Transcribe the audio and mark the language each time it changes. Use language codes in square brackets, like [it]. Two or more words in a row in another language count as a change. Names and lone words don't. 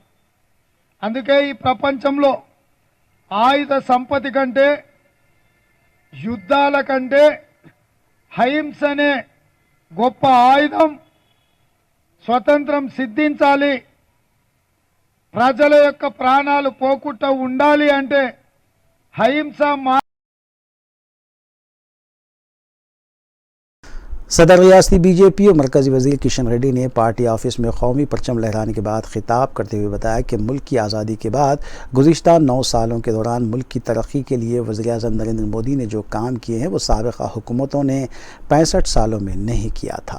[te] అందుకే ఈ ప్రపంచంలో ఆయుధ సంపత్తి కంటే యుద్ధాల కంటే అహింసనే గొప్ప ఆయుధం। స్వతంత్రం సిద్ధించాలి, ప్రజల యొక్క ప్రాణాలు పోకుండా ఉండాలి అంటే అహింస [ur] صدر ریاستی BJP اور مرکزی وزیر کشن ریڈی نے پارٹی آفس میں قومی پرچم لہرانے کے بعد خطاب کرتے ہوئے بتایا کہ ملک کی آزادی کے بعد گزشتہ 9 سالوں کے دوران ملک کی ترقی کے لیے وزیر اعظم نریندر مودی نے جو کام کیے ہیں وہ سابقہ حکومتوں نے 65 سالوں میں نہیں کیا تھا۔